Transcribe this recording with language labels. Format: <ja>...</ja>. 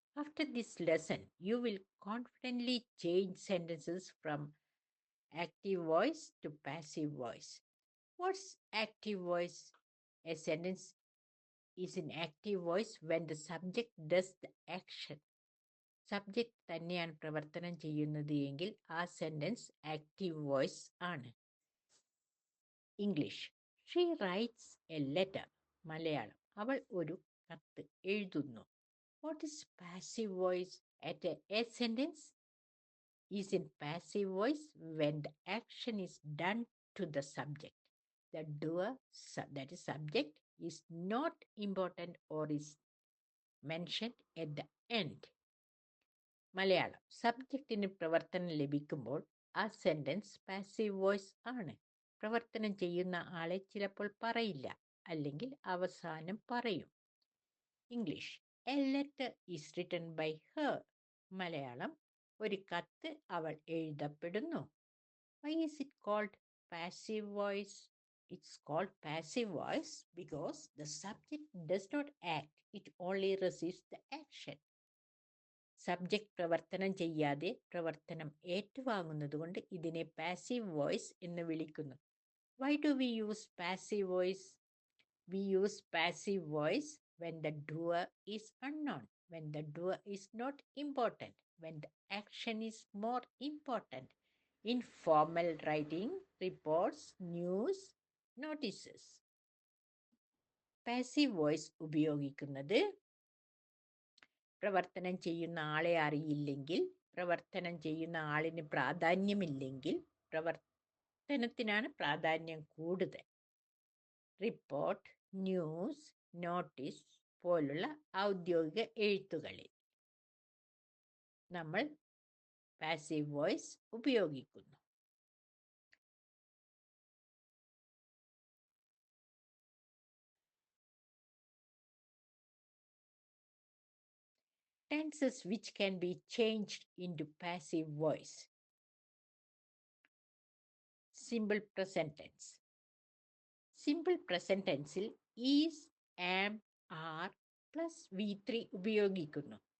<en>After this lesson, you will confidently change sentences from active voice to passive voice. What's active voice? A sentence is in active voice when the subject does the action.</en> <ml>Subject തന്നെയാണ് പ്രവർത്തനം ചെയ്യുന്നത് എങ്കിൽ ആ sentence active voice ആണ്.</ml> <en>English. She writes a letter. Malayalam.</en> <ml>അവൾ ഒരു കത്ത് എഴുതുന്നു.</ml> <en>What is passive voice? A sentence is in passive voice when the action is done to the subject. The doer, that is subject, is not important or is mentioned at the end.</en> <ml>Malayalam. സബ്ജക്റ്റിന് പ്രവർത്തനം ലഭിക്കുമ്പോൾ ആ sentence passive voice ആണ്. പ്രവർത്തനം ചെയ്യുന്ന ആളെ ചിലപ്പോൾ പറയില്ല, അല്ലെങ്കിൽ അവസാനം പറയും.</ml> <en>English. A letter is written by her. Malayalam.</en> <ml>ഒരു കത്ത് അവൾ എഴുതപ്പെടുന്നു.</ml> <en>Why is it called passive voice? It's called passive voice because the subject does not act, it only receives the action.</en> <ml>Subject പ്രവർത്തനം ചെയ്യാതെ പ്രവർത്തനം ഏറ്റുവാങ്ങുന്നത് കൊണ്ട് ഇതിനെ പാസീവ് വോയിസ് എന്ന് വിളിക്കുന്നു.</ml> <en>Why do we use passive voice? We use passive voice when the doer is unknown, when the doer is not important, when the action is more important. In formal writing, reports, news, notices.</en> <ml>Passive voice ഉപയോഗിക്കുന്നത് പ്രവർത്തനം ചെയ്യുന്ന ആളെ അറിയില്ലെങ്കിൽ, പ്രവർത്തനം ചെയ്യുന്ന ആളിന് പ്രാധാന്യമില്ലെങ്കിൽ, പ്രവർത്തനത്തിനാണ് പ്രാധാന്യം കൂടുതൽ. റിപ്പോർട്ട്, ന്യൂസ്, നോട്ടീസ് പോലുള്ള ഔദ്യോഗിക എഴുത്തുകളിൽ നമ്മൾ പാസീവ് വോയിസ് ഉപയോഗിക്കുന്നു.</ml> <en>Tenses which can be changed into passive voice. Simple present tense. Simple present tenseൽ is, am, are plus V3 ഉപയോഗിക്കുന്നു.</en>